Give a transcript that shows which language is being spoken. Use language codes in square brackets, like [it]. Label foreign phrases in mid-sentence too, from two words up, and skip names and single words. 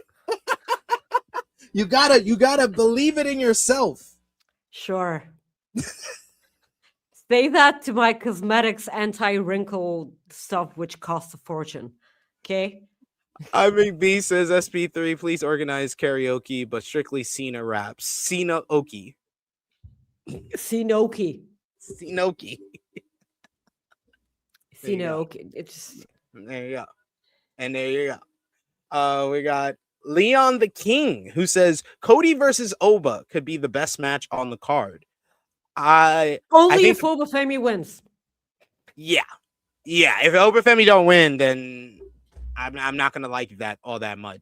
[en] You gotta believe it in yourself. Sure. Say that to my cosmetics anti-wrinkle stuff, which costs a fortune. Okay. I mean, B says SP3, please organize karaoke, but strictly Cena raps. Cena-oki. Cena-oki. Cena-oki. Cena-oki. It's there you go. And there you go. We got Leon the King, who says Cody versus Oba could be the best match on the card. Only if Oba Femi wins. Yeah. If Oba Femi don't win, then I'm not gonna like that all that much.